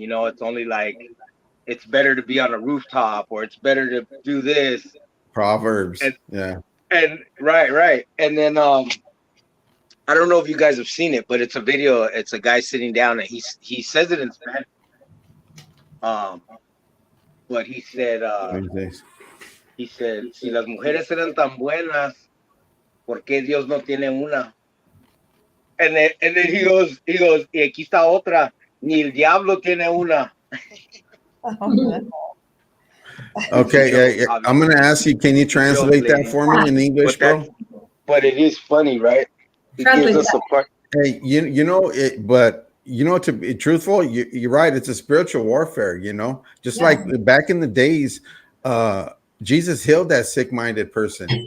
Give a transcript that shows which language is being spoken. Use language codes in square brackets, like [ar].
[en] You know, it's only like it's better to be on a rooftop, or it's better to do this. Proverbs. And right. And then I don't know if you guys have seen it, but it's a video. It's a guy sitting down, and he says it in Spanish. But he said, [es] si las mujeres eran tan buenas, ¿por qué Dios no tiene una? [en] And then he goes, [es] y aquí está otra, ni el diablo tiene una. [en] Okay, I'm gonna ask you, can you translate that for me in English, bro? But it is funny, right? It gives us a part. Hey, you know it, but you know, to be truthful, you're right. It's a spiritual warfare, you know, just like back in the days, Jesus healed that sick-minded person.